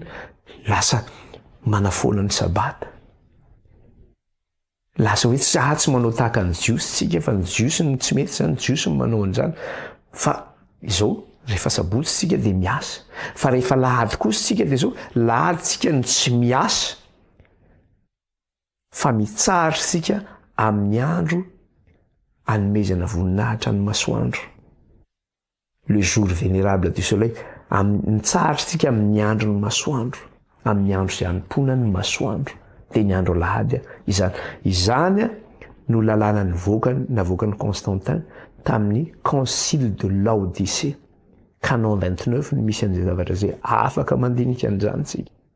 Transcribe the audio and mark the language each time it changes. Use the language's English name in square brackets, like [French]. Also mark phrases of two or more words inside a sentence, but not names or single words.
[Malagasy] Lasa manafoana ny sabata. Lasa hoe tsy manao tahaka ny jiosy tsika, fa ny jiosy no tsy mety zany, ny jiosy no manao an'izany. Fa izao rehefa sabotsy tsika dia miasa, fa rehefa lahady kosa tsika dia zao lahady tsika no tsy miasa, fa mitsahatra tsika amin'ny andro anomezana voninahitra ny masoandro, [French] le jour vénérable du soleil. [Malagasy] Mitsahatra tsika amin'ny andro ny masoandro, amin'ny andro izay hanompoana ny masoandro, dia ny andro lahady izany no lalàna navoakany Constantin tamin'ny concile de Laodicée canon 29 no misy an'izay zavatra zay, afaka mandinika an'izany tsika.